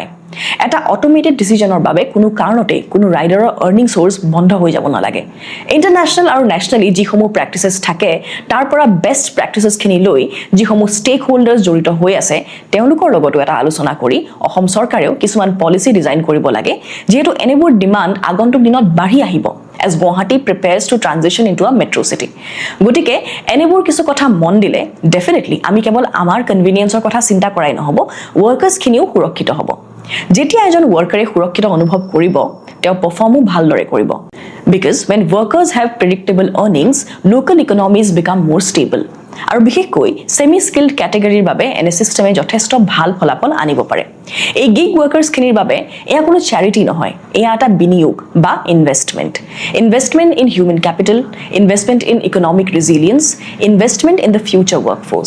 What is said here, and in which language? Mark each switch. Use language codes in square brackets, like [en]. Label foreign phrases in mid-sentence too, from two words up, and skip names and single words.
[as] এটা [en] automated decision [as] বাবে কোনো কাৰণতে কোনো ৰাইডাৰৰ [en] earning source [as] বন্ধ হৈ যাব নালাগে। ইণ্টাৰনেশ্যনেল আৰু নেশ্যনেলি যিসমূহ প্ৰেক্টিচেছ থাকে তাৰ পৰা [en] best practices [as] লৈ যিসমূহ [en] stakeholders [as] জড়িত হৈ আছে তেওঁলোকৰ লগতো এটা আলোচনা কৰি অসম চৰকাৰেও কিছুমান [en] policy design [as] কৰিব লাগে, যিহেতু এনেবোৰ ডিমাণ্ড আগন্তুক দিনত বাঢ়ি আহিব [en] as Guwahati prepares to transition into a metro city. [as] গতিকে এনেবোৰ কিছু কথা মন দিলে ডেফিনেটলি আমি কেৱল আমাৰ কনভিনিয়েন্সৰ কথা চিন্তা কৰাই নহ'ব, ৱৰ্কাৰ্ছখিনিও সুৰক্ষিত হ'ব। যেতিয়া এজন ৱৰ্কাৰে সুৰক্ষিত অনুভৱ কৰিব, তেওঁ পাৰফৰ্মো ভালদৰে কৰিব। [en] because when workers have predictable earnings, local economies become more stable. [as] আৰু বিশেষকৈ [en] semi skilled category [as] বাবে এনে চিষ্টেমে যথেষ্ট ভাল ফলাফল আনিব পাৰে। এই [en] gig workers [as] বাবে এয়া কোনো চেৰিটি নহয়, এয়া এটা বিনিয়োগ বা ইনভেষ্টমেণ্ট। [en] Investment in human capital, investment in economic resilience, investment in the future workforce.